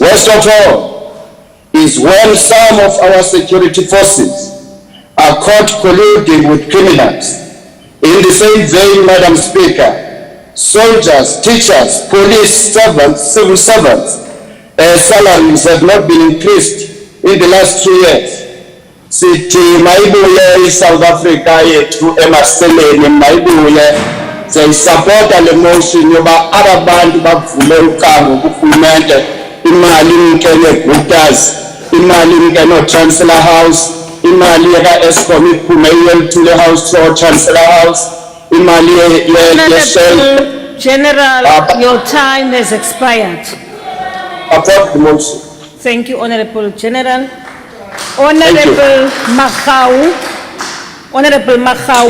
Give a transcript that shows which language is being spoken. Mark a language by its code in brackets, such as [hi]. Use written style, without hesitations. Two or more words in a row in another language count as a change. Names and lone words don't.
[en] Worst of all is when some of our security forces are caught colluding with criminals. In the same vein, Madam Speaker, soldiers, teachers, police servants, civil servants, salaries have not been increased in the last 2 years. [xh] Sithi mayibuye South Africa yethu emaseleni mayibuye siyayisapota le motion yoba abantu bavule ucango kurhulumente, imali imke ne-Gutters, imali imke no-Chancellor House, imali ka-Eskom iphume iyolithule House to Chancellor House, imali ye-Shell. [en] General, your time has expired. Support the motion. Thank you, Honorable General. Honorable Makhau. Honorable Makhau.